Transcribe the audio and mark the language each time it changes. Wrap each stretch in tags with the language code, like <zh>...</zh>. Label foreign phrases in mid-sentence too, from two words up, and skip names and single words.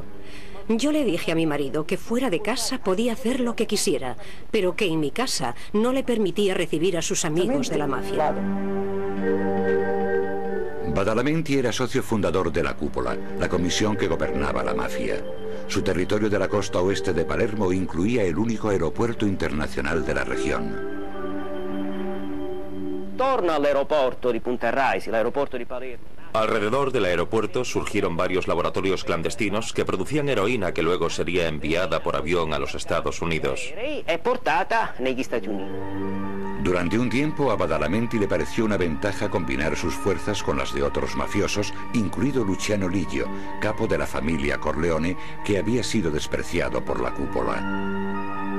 <es>Yo le dije a mi marido que fuera de casa podía hacer lo que quisiera, pero que en mi casa no le permitía recibir a sus amigos de la mafia. Badalamenti era socio fundador de la Cúpula, la comisión que gobernaba la mafia. Su territorio de la costa oeste de Palermo incluía el único aeropuerto internacional de la región.</es> <it>Torna all'aeroporto di Punta Raisi, l'aeroporto di Palermo.</it> <es>Alrededor del aeropuerto surgieron varios laboratorios clandestinos que producían heroína que luego sería enviada por avión a los Estados Unidos. Durante un tiempo a Badalamenti le pareció una ventaja combinar sus fuerzas con las de otros mafiosos, incluido Luciano Liggio, capo de la familia Corleone, que había sido despreciado por la cúpula.</es>